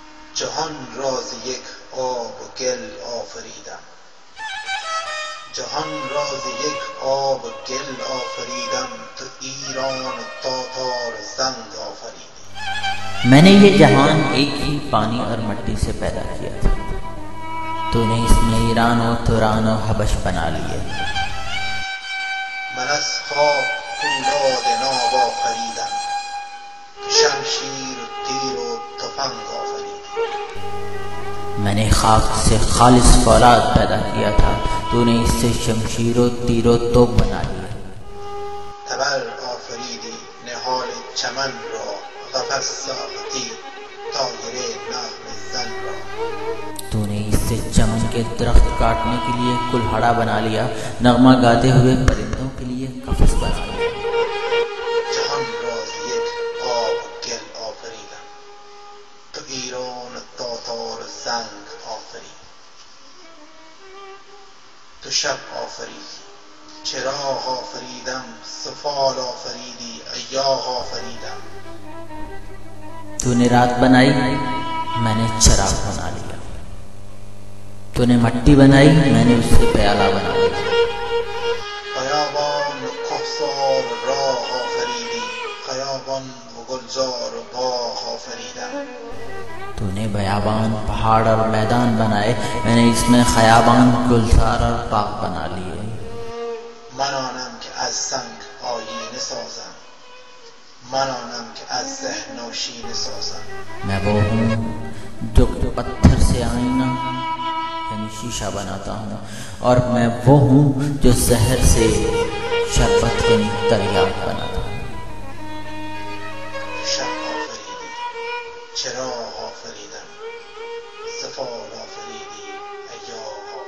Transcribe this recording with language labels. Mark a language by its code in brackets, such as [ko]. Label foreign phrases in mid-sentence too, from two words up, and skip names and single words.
[fa] جهان را ز یک آب و گل آفریدم، جهان را ز یک آب و گل آفریدم، تو ایران و تاتار و زنگ آفریدی. [ur] میں نے یہ جہان ایک ہی پانی اور مٹی سے پیدا کیا تھا، تو نے اس میں ایران اور توران اور حبش بنا لیے. [fa] من از خاک پولاد ناب آفریدم، تو شمشیر و تیر و تفنگ آفریدی. [ur] میں نے خاک سے خالص فولاد پیدا کیا تھا، تو نے اس سے شمشیر اور تیر اور توپ بنا لیے. [fa] تبر آفریدی نهال چمن را، قفس ساختی طایر نغم زن را. [ur] تو نے اس سے چمن کے درخت کاٹنے کے لیے کلہاڑا بنا لیا، نغمہ گاتے ہوئے پرندوں کے لیے قفس بنا لیا. [fa] جهان را ز یک آب و گل آفریدم، تو ایران و تاتار و زنگ آفریدی. تو شب آفریدی، چراغ آفریدم، سفال آفریدی، ایاغ آفریدم. [ur] تو نے رات بنائی، میں نے چراغ بنا لیا. تو نے مٹی بنائی، میں نے اس سے پیالہ بنا لیا. [fa] خیابان و کهسار و راه آفریدی، خیابان و گلزار و باغ آفریدم. [ur] تو نے بیابان پہاڑ اور میدان بنائے، میں نے اس میں خیابان گلزار اور باغ بنا لیے. [fa] من آنم که از سنگ آیینه سازم، من آنم که از ذهن نوشینه سازم. [ur] میں وہ ہوں جو پتھر سے آئینہ یعنی شیشہ بناتا ہوں، اور میں وہ ہوں جو زہر سے شربت یعنی تریاق بناتا ہوں. [fa] شب آفریدی، چراغ آفریدم، سفال آفریدی، ایاغ